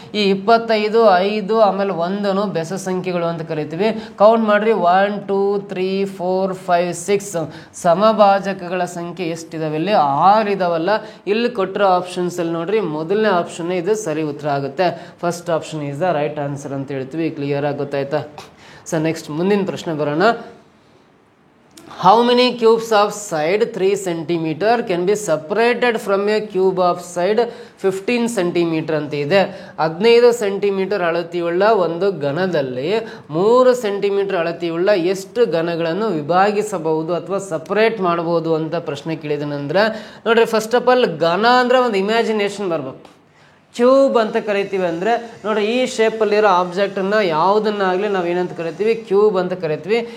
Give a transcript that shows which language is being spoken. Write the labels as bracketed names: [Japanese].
[Kannada] ಈ 25, 5 ಆಮೇಲೆ 1 ಬೆಸ ಸಂಖ್ಯೆಗಳು ಅಂತ ಕರಿತೀವಿ. ಕೌಂಟ್ ಮಾಡ್ರಿ. 1 2 3 4 5 6 ಸಮಭಾಜಕಗಳ ಸಂಖ್ಯೆ ಎಷ್ಟಿದಾವೆ? ಇಲ್ಲಿ 6 ಇದಾವಲ್ಲ. ಇಲ್ಲಿ ಕೊಟ್ಟಿರೋ ಆಪ್ಷನ್ಸ್ ಅಲ್ಲಿ ನೋಡ್ರಿ, ಮೊದಲನೇ ಆಪ್ಷನ್ ಇದು ಸರಿ ಉತ್ತರ ಆಗುತ್ತೆ. [English] first option is the right answer [Kannada] ಅಂತ ಹೇಳ್ತೀವಿ. ಕ್ಲಿಯರ್ ಆಗಿ ಗೊತ್ತಾಯ್ತಾ? ಸೊ ನೆಕ್ಸ್ಟ್ ಮುಂದಿನ ಪ್ರಶ್ನೆ ಬರೋಣ. [English] How many cubes of side 3 cm can be separated from a cube of side 15 cm [Kannada] ಅಂತ ಇದೆ. 15 ಸೆಂಟಿಮೀಟರ್ ಅಳತೆಯುಳ್ಳ ಒಂದು ಘನದಲ್ಲಿ 3 ಸೆಂಟಿಮೀಟರ್ ಅಳತೆಯುಳ್ಳ ಎಷ್ಟು ಘನಗಳನ್ನು ವಿಭಾಗಿಸಬಹುದು ಅಥವಾ ಸಪರೇಟ್ ಮಾಡಬಹುದು ಅಂತ ಪ್ರಶ್ನೆ ಕೇಳಿದನಂದ್ರೆ ನೋಡ್ರಿ, [English] first of all [Kannada] ಘನ ಅಂದ್ರೆ ಒಂದು ಇಮ್ಯಾಜಿನೇಷನ್ ಬರ್ಬೇಕು. ಕ್ಯೂಬ್ ಅಂತ ಕರಿತೀವಿ ಅಂದರೆ ನೋಡ್ರಿ, ಈ ಶೇಪಲ್ಲಿರೋ ಆಬ್ಜೆಕ್ಟನ್ನು ಯಾವುದನ್ನಾಗಲಿ ನಾವು ಏನಂತ ಕರಿತೀವಿ? ಕ್ಯೂಬ್ ಅಂತ ಕರಿತೀವಿ.